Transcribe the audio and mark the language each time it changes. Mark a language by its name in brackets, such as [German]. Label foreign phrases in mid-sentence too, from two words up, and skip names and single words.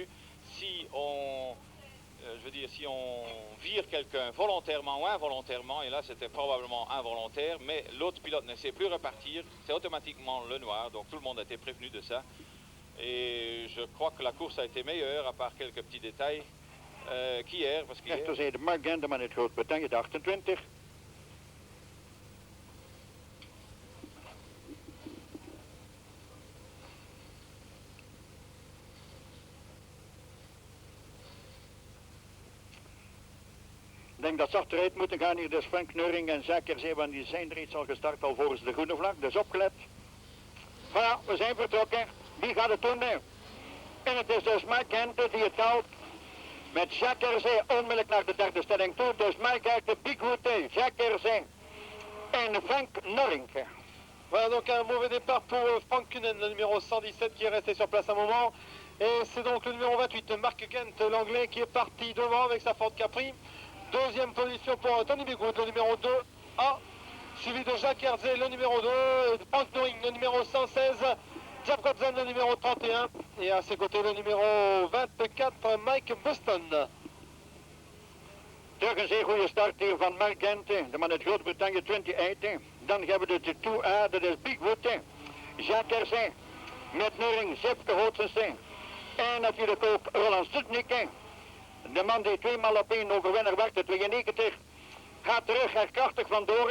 [French] Si on, si on vire quelqu'un volontairement ou involontairement, et là c'était probablement involontaire, mais l'autre pilote ne sait plus repartir, c'est automatiquement le noir, donc tout le monde a été prévenu de ça. Et je crois que la course a été meilleure, à part quelques petits détails, qu'hier. Parce qu'hier... [Dutch] Rechterzijde Mark Gendeman uit Groot-Brittannië, de 28. Ik denk dat ze achteruit moeten gaan hier, dus Frank Neuring en Jacques Herzer, want die zijn reeds al gestart, al volgens de groene vlag, dus opgelet. Voilà, we zijn vertrokken. Wie gaat het doen nu? En het is dus Mike Hente die het houdt. Met Jacques Herzer onmiddellijk naar de derde stelling toe. Dus Mike uit de Bigwood, Jacques Herzer en Frank Neuring. [French] Voilà donc un mauvais départ pour Frank Kunen, le numéro 117 qui est resté sur place un moment. Et c'est donc le numéro 28, Mark Kent, l'anglais, qui est parti devant avec sa Ford Capri. Deuxième position pour Tony Bigwood, le numéro 2A, suivi de Jacques Herzer, le numéro 2, Frank Neuring, le numéro 116, Jeff Godson, le numéro 31, et à ses côtés le numéro 24, Mike Buston. [Dutch] Terug een zeer goede start hier van Mark Hente, de man uit Groot-Brittannië, 28. Dan hebben we de 2A, dat is Bigwood, Jacques Herzer, met Neuring, Sefke Hootsenstein. En natuurlijk ook Roland Sutnik. De man die tweemaal op 1 overwinnaar werd, de 92, gaat terug er krachtig vandoor.